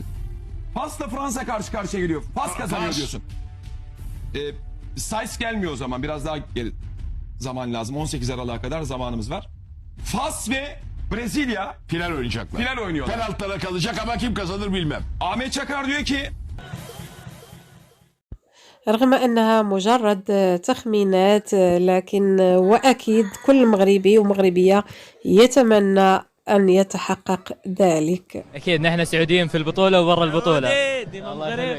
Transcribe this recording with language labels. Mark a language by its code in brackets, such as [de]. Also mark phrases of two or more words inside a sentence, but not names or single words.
[tr] Fas'la Fransa karşı karşıya geliyor. Fas kazanıyor Fas. diyorsun. Sayıs gelmiyor o zaman. Biraz daha zaman lazım. 18 Aralık'a kadar zamanımız var. Fas ve Brezilya Final oynayacaklar. final oynuyorlar. Penaltılara kalacak ama kim kazanır bilmem. Ahmet Çakar diyor ki [ar] رغم أنها مجرد تخمينات لكن وأكيد كل مغربي ومغربية يتمنى أن يتحقق ذلك. اكيد نحن سعوديين في البطوله وبرا البطوله. الله يخليك.